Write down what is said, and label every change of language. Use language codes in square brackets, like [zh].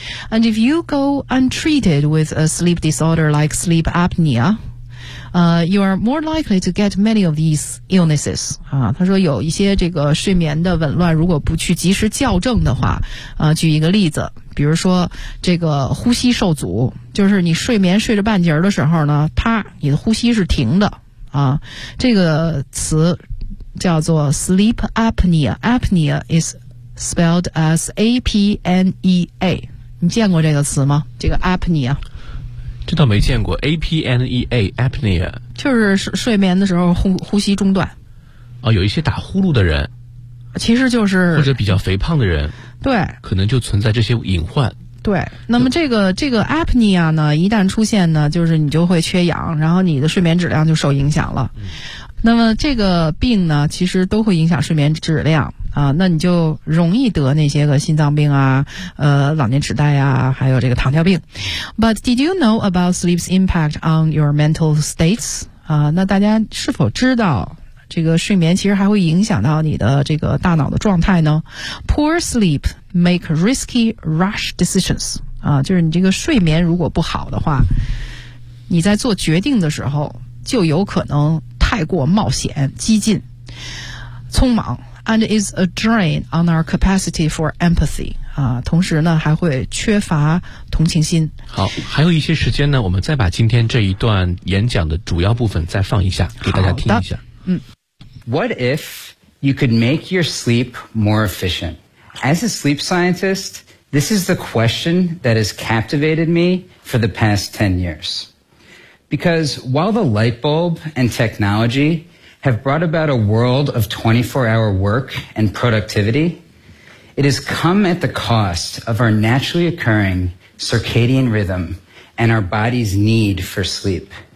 [en] And if you go untreated with a sleep disorder like sleep apnea, you are more likely to get many of these illnesses. [zh] 啊，他说有一些这个睡眠的紊乱，如果不去及时校正的话，举一个例子，比如说这个呼吸受阻，就是你睡眠睡着半截的时候呢，啪，你的呼吸是停的啊。这个词叫做 sleep apnea. [en] Apnea is spelled as A-P-N-E-A. [zh] 你见过这个词吗？这个 apnea，这倒没见过。apnea apnea 就是睡眠的时候呼吸中断。哦，有一些打呼噜的人，其实就是或者比较肥胖的人，对，可能就存在这些隐患。对，那么这个 apnea 呢，一旦出现呢，就是你就会缺氧，然后你的睡眠质量就受影响了。那么这个病呢，其实都会影响睡眠质量。啊，那你就容易得那些个心脏病啊，老年痴呆啊，还有这个糖尿病。 [en] But did you know about sleep's impact on your mental states? [zh] 啊，那大家是否知道这个睡眠其实还会影响到你的这个大脑的状态呢？ [en] Poor sleep make risky rash decisions. [zh] 啊，就是你这个睡眠如果不好的话，你在做决定的时候就有可能太过冒险、激进、匆忙。 [en] And is a drain on our capacity for empathy. [zh] 啊，同时呢还会缺乏同情心。好，还有一些时间呢，我们再把今天这一段演讲的主要部分再放一下，给大家听一下。嗯。 [en] What if you could make your sleep more efficient? As a sleep scientist, this is the question that has captivated me for the past 10 years. Because while the light bulb and technologyHave brought about a world of 24-hour work and productivity, it has come at the cost of our naturally occurring circadian rhythm and our body's need for sleep.